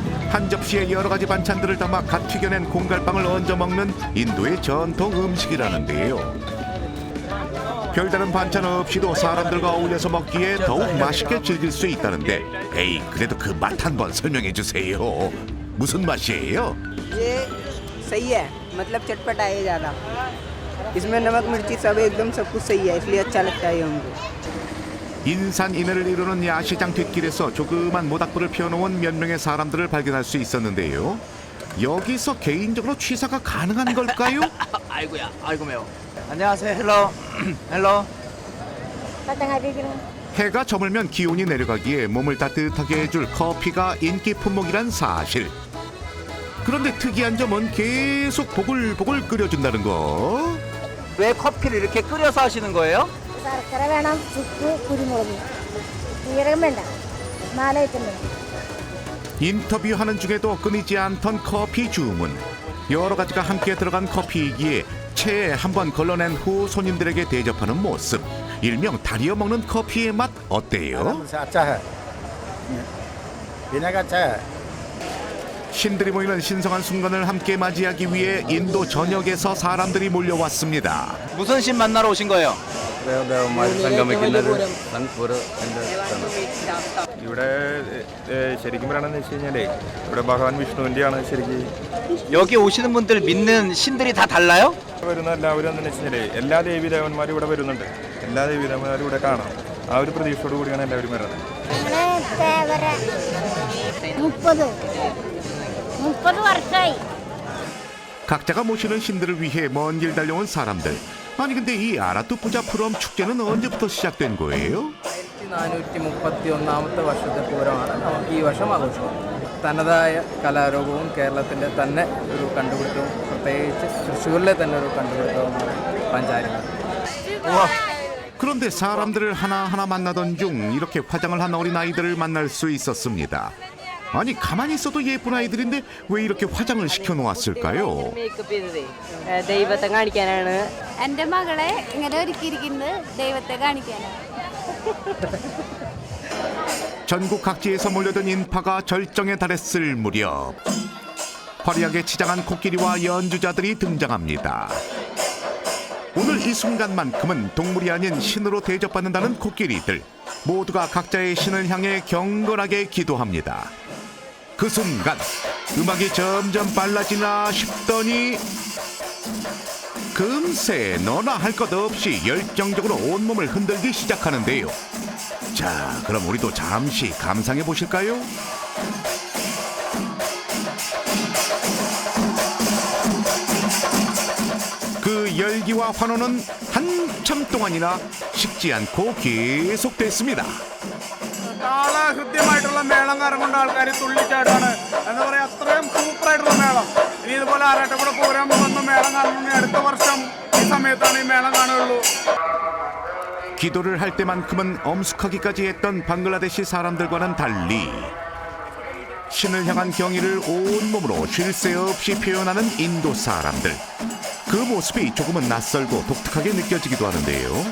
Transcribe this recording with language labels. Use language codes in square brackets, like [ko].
[ko] 한 접시에 여러 가지 반찬들을 담아 갓 튀겨낸 공갈빵을 얹어 먹는 인도의 전통 음식이라는데요. 별다른 반찬 없이도 사람들과 어울려서 먹기에 더욱 맛있게 즐길 수 있다는데, 에이, 그래도 그 맛 한번 설명해 주세요. 무슨 맛이에요? [hi] ये सही है, मतलब चटपटा है ज़्यादा। इसमें नमक मिर्ची सब एकदम सब कुछ सही है, इसलिए अच्छा लगता है हमको। [ko] 인산인해를 이루는 야시장 뒷길에서 조그만 모닥불을 피워놓은 몇 명의 사람들을 발견할 수 있었는데요. 여기서 개인적으로 취사가 가능한 걸까요? 아이고야, 아이고 매워. 안녕하세요, 헬로, 헬로. 해가 저물면 기온이 내려가기에 몸을 따뜻하게 해줄 커피가 인기 품목이란 사실. 그런데 특이한 점은 계속 보글보글 끓여준다는 거. 왜 커피를 이렇게 끓여서 하시는 거예요? 인터뷰하는 중에도 끊이지 않던 커피 주문. 여러 가지가 함께 들어간 커피이기에 체에 한번 걸러낸 후 손님들에게 대접하는 모습. 일명 다리어 먹는 커피의 맛 어때요? 신들이 모이는 신성한 순간을 함께 맞이하기 위해 인도 전역에서 사람들이 몰려왔습니다. 무슨 신 만나러 오신 거예요? [ml] ഇവിടെ ശരിക്കും പറയണമെന്ന് വെച്ച് കഴിഞ്ഞാലേ ഇവിടെ ഭഗവാൻ വിഷ്ണുവിൻ്റെയാണ് ശരിക്കും [ko] 여기 오시는 분들 믿는 신들이 다 달라요? [ml] വരുന്ന എല്ലാവരും എന്താണെന്ന് വെച്ച് കഴിഞ്ഞാൽ എല്ലാ ദേവീദേവന്മാരും ഇവിടെ വരുന്നുണ്ട്. എല്ലാ ദേവീദേവന്മാരും ഇവിടെ കാണാം. ആ ഒരു പ്രതീക്ഷയോട് കൂടിയാണ് എല്ലാവരും വരുന്നത്. 30 വർഷമായി. [ko] 각자가 모시는 신들을 위해 먼 길 달려온 사람들. 아니 근데 이 아라뚜푸자 프롬 축제는 언제부터 시작된 거예요? [ml] 431ാമത്തെ വർഷത്തെ പൂരമാണ് നമുക്ക് ഈ വർഷം ആഘോഷിക്കുന്നത്. തനതായ കലാരൂപവും കേരളത്തിൻ്റെ തന്നെ ഒരു കണ്ടുപിടുത്തവും പ്രത്യേകിച്ച് തൃശ്ശൂരിലെ തന്നെ ഒരു കണ്ടുപിടുത്തവുമാണ് പഞ്ചാരിമേളം. [ko] 그런데 사람들을 하나하나 만나던 중 이렇게 화장을 한 어린아이들을 만날 수 있었습니다. 아니 가만히 있어도 예쁜 아이들인데 왜 이렇게 화장을 시켜놓았을까요? [ml] ദൈവത്തെ കാണിക്കാനാണ്. എൻ്റെ മകളെ ഇങ്ങനെ ഒരുക്കിയിരിക്കുന്നത് ദൈവത്തെ കാണിക്കാനാണ്. [ko] 전국 각지에서 몰려든 인파가 절정에 달했을 무렵 화려하게 치장한 코끼리와 연주자들이 등장합니다. 오늘 이 순간만큼은 동물이 아닌 신으로 대접받는다는 코끼리들. 모두가 각자의 신을 향해 경건하게 기도합니다. 그 순간 음악이 점점 빨라지나 싶더니 금세 너나 할 것 없이 열정적으로 온몸을 흔들기 시작하는데요. 자, 그럼 우리도 잠시 감상해 보실까요? 그 열기와 환호는 한참 동안이나 식지 않고 계속됐습니다. [ml] ഹൃദ്യമായിട്ടുള്ള മേളം കറങ്ങുന്ന ആൾക്കാർ തുള്ളിച്ചാട്ടാണ് എന്താ പറയുക, അത്രയും സൂപ്പറായിട്ടുള്ള മേളം. ഇനി ഇതുപോലെ ആറാട്ടുപുഴ പൂരം വന്ന് മേളം കാണുന്ന അടുത്ത വർഷം ഈ സമയത്താണ് ഈ മേളം കാണുകയുള്ളൂ. [ko] 기도를 할 때만큼은 엄숙하기까지 했던 방글라데시 사람들과는 달리 신을 향한 경의를 온몸으로 쉴 새 없이 표현하는 인도 사람들. 그 모습이 조금은 낯설고 독특하게 느껴지기도 하는데요.